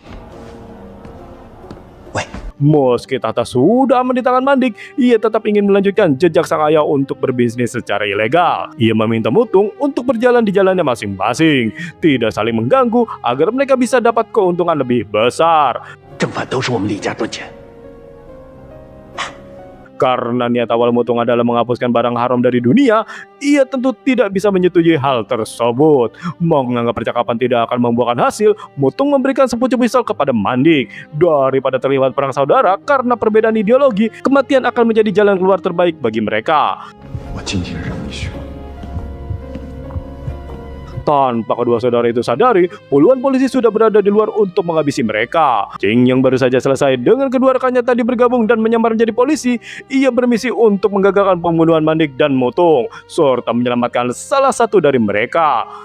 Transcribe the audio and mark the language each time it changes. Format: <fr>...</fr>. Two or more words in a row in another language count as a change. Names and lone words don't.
<id>Meski tahta sudah aman di tangan Mandik, ia tetap ingin melanjutkan jejak sang ayah untuk berbisnis secara ilegal. Ia meminta Mutung untuk berjalan di jalannya masing-masing, tidak saling mengganggu agar mereka bisa dapat keuntungan lebih besar.</id> <zh>正反都是我们李家赚钱。</zh> <id>Karena niat awal Mutung adalah menghapuskan barang haram dari dunia, ia tentu tidak bisa menyetujui hal tersebut. Menganggap percakapan tidak akan membuahkan hasil, Mutung memberikan sepucuk pisau kepada Mandik. Daripada terlibat perang saudara karena perbedaan ideologi, kematian akan menjadi jalan keluar terbaik bagi mereka.</id> <zh>我今天让你学。</zh> <id>Tanpa kedua saudara itu sadari, puluhan polisi sudah berada di luar untuk menghabisi mereka. Ching yang baru saja selesai dengan kedua rekannya tadi bergabung dan menyamar menjadi polisi, ia bermisi untuk menggagalkan pembunuhan Mandik dan Mutung, serta menyelamatkan salah satu dari mereka.</id>